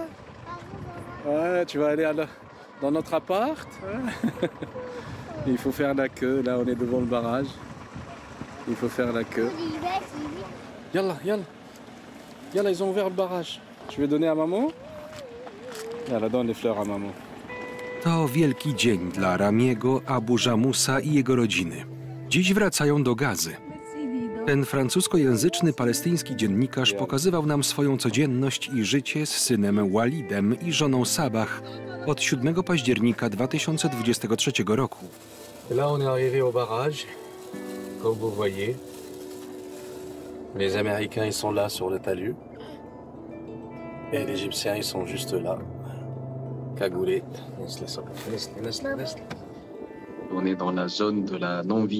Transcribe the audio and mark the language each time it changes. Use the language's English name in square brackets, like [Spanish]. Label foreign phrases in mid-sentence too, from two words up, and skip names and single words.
[French] Ouais, tu vas aller dans notre appart? Ouais. Il faut faire la queue. Là, on est devant le barrage. Il faut faire la queue. [Arabic] Yallah, yallah. [French] Yallah, ils ont ouvert le barrage. Tu veux donner à maman? Yallah, donne les fleurs à maman. [Polish] To wielki dzień dla Ramiego, Abu Jamusa i jego rodziny. Dziś wracają do Gazy. Ten francuskojęzyczny palestyński dziennikarz pokazywał nam swoją codzienność i życie z synem Walidem i żoną Sabah od 7 października 2023 roku. [French] Là, on est arrivé au barrage, comme vous voyez. Les Américains, ils sont là sur le talus. Et les Égyptiens, ils sont juste là, cagoulés. On est dans la zone de la non-vie.